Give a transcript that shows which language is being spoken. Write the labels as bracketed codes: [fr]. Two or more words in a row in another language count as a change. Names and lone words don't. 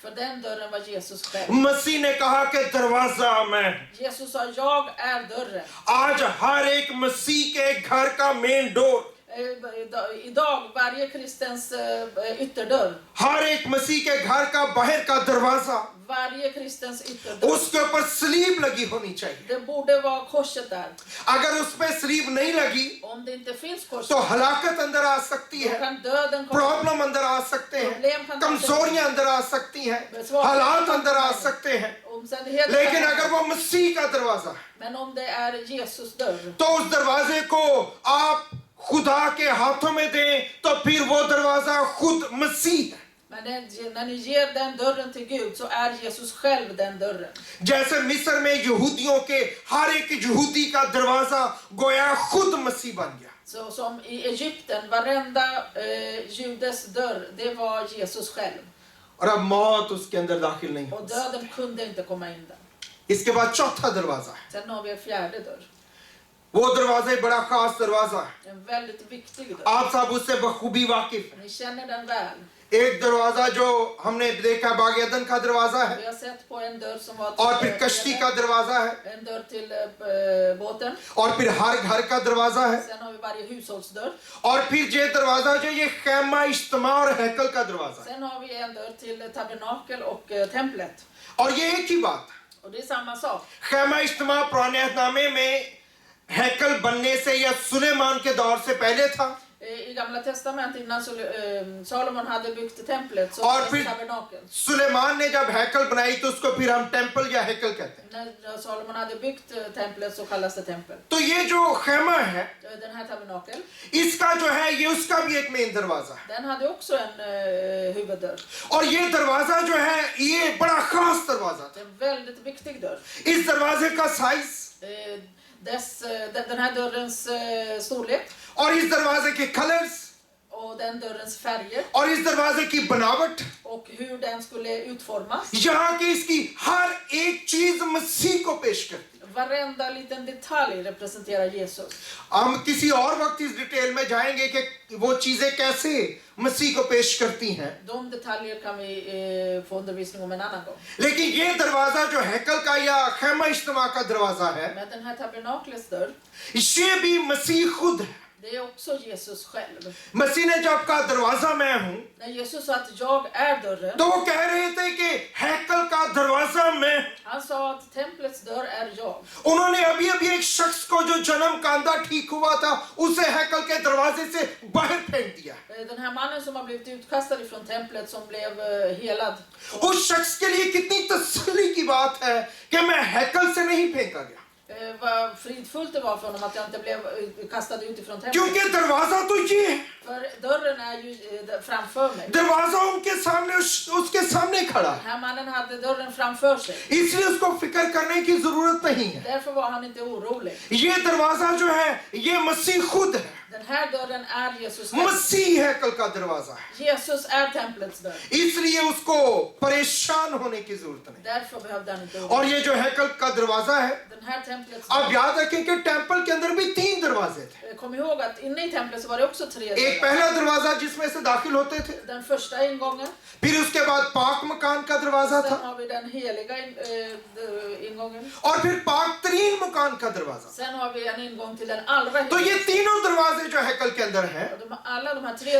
[sv] För den dörren var Jesus själv. [ur] مسیح نے کہا کہ دروازہ میں. [sv] Jesus sa, jag är dörren. [ur] آج ہر ایک مسیح کے گھر کا [en] main door, [sv] Idag varje kristens ytterdörr, [ur] ہر ایک مسیح کے گھر کا باہر کا دروازہ, [sv] varje kristens ytterdörr, [ur] اس کے اوپر صلیب لگی ہونی چاہیے. [sv] det borde vara korset där. [ur] اگر اس پہ صلیب نہیں لگی [sv] Om det inte finns korset, [ur] تو ہلاکت اندر آ سکتی [sv] då [ur] ہے, [sv] kan döden komma. [ur] پرابلم اندر آ سکتے ہیں، کمزوریاں اندر آ سکتی ہیں، حالات اندر آ سکتے ہیں. [sv] Omständigheter. [ur] لیکن اگر وہ مسیح کا دروازہ ہے, [sv] Men om det är Jesus dörr, [ur] تو اس دروازے کو آپ خدا کے ہاتھوں میں دیں، تو پھر وہ دروازہ خود مسیح ہے. [sv] men när ni ger den dörren till Gud, så är Jesus själv den dörren. [ur] جیسے مصر میں یہودیوں کے ہر ایک یہودی کا دروازہ گویا خود مسیح بن گیا. [sv] Så som i Egypten, varenda judes dörr, det var Jesus själv. [ur] اور اب موت اس کے اندر داخل نہیں [sv] Och [ur] ہو. [sv] döden kunde inte komma in där. [ur] اس کے بعد چوتھا دروازہ ہے, [sv] Sen har vi en fjärde dörr. [ur] وہ دروازہ ایک بڑا خاص دروازہ ہے, [sv] En väldigt viktig dörr. [ur] آپ سب اس سے بخوبی واقف ہیں. [sv] Ni känner den väl. [ur] ایک دروازہ جو ہم نے دیکھا باغ عدن کا دروازہ ہے, [sv] Vi har sett på en dörr som var [ur] اور پھر کشتی کا دروازہ ہے, [sv] en dörr till båten. [ur] اور پھر ہر گھر کا دروازہ ہے, [sv] Sen har vi varje hushållsdörr. [ur] اور پھر یہ دروازہ جو یہ خیمہ اجتماع اور ہیکل کا دروازہ ہے. [sv] Sen har vi en dörr till tabernakel och templet. [ur] اور یہ ایک ہی بات ہے, [sv] Och det är samma sak. [ur] خیمہ اجتماع پرانے عہدنامے میں ہیکل بننے سے یا سلیمان کے دور سے پہلے تھا, [sv] I Gamla testamentet, innan Salomon hade byggt templet, så [ur] اور [sv] var [ur] پھر [sv] det tabernakel. [ur] سلیمان نے جب ہیکل بنائی تو اس کو پھر ہم ٹیمپل یا ہیکل کہتے ہیں. [sv] När Salomon hade byggt templet så kallas det tempel. [ur] تو یہ جو خیمہ ہے, [sv] Den här tabernakel, [ur] اس کا جو ہے یہ اس کا بھی ایک مین دروازہ ہے. [sv] den hade också en huvuddörr. [ur] اور یہ دروازہ جو ہے یہ بڑا خاص دروازہ [sv] Det [ur] تھا. [sv] är en väldigt viktig dörr. [ur] اس دروازے کا سائز [sv] Den här dörrens storlek [ur] اور اس دروازے کے کلرز [sv] och den dörrens färger [ur] اور اس دروازے کی بناوٹ, [sv] och hur den skulle utformas. [ur] یہاں کی اس کی ہر ایک چیز مسیح کو پیش کرتی ہے. [sv] Varenda liten detalj representerar Jesus. [ur] ہم کسی اور وقت اس ڈیٹیل میں جائیں گے کہ وہ چیزیں کیسے مسیح کو پیش کرتی ہیں, [sv] De detaljer kan vi få undervisning om en annan gång. [ur] لیکن یہ دروازہ جو ہیکل کا یا خیمہ اجتماع کا دروازہ ہے, [sv] Men den här tabernaklets dörr, [ur] یہ بھی مسیح خود ہے. [sv] det är också Jesus själv. [ur] مسیح نے جب کہا دروازہ میں ہوں, [sv] När Jesus sa att jag är dörren, [ur] تو وہ کہہ رہے تھے کہ ہیکل کا دروازہ میں. [sv] han sa att templets dörr är jag. [ur] انہوں نے ابھی ابھی ایک شخص کو جو جنم کاندا ٹھیک ہوا تھا اسے ہیکل کے دروازے سے باہر پھینک دیا. [sv] Den här mannen som har blivit utkastad ifrån templet, som blev helad. [ur] اس شخص کے لیے کتنی تسلی کی بات ہے کہ میں ہیکل سے نہیں پھینکا گیا, [sv] Vad fridfullt det var för honom att jag inte blev kastad ut ifrån templet. [ur] کیونکہ دروازہ تو یہ ہے. [sv] För dörren är är ju framför mig. [ur] دروازہ ان کے سامنے اس کے سامنے کھڑا ہے, [sv] Den här mannen hade dörren framför sig. [ur] اس لیے اس کو فکر کرنے کی ضرورت نہیں ہے. [sv] Därför var han inte orolig. [ur] یہ دروازہ جو ہے یہ مسیح خود ہے. [sv] Den här dörren är Jesus själv. [ur] مسیح ہیکل کا دروازہ ہے, [sv] Jesus är templets dörr. [ur] اس لیے اس کو پریشان ہونے کی ضرورت نہیں. [sv] Därför behövde han inte [ur] اور [sv] oroa. [ur] یہ جو ہیکل کا دروازہ ہے, [sv] Den här templets [ur] آپ [sv] dörr. [ur] یاد رکھیں کہ ٹیمپل کے اندر بھی 3 دروازے تھے. [sv] Kom ihåg att inne i templet så var det också 3 [ur] ایک [sv] dörrar. [ur] پہلا دروازہ جس میں سے داخل ہوتے تھے, [sv] Den första ingången. [ur] پھر اس کے بعد پاک مکان کا دروازہ [sv] Sen [ur] تھا, [sv] har vi den heliga ingången. [ur] اور پھر پاک ترین مکان کا دروازہ. [sv] Sen har vi en ingång till den allra [ur] تو یہ [sv] heligaste. [ur] تینوں دروازے جو ہیکل کے اندر ہیں, [sv] Alla de här 3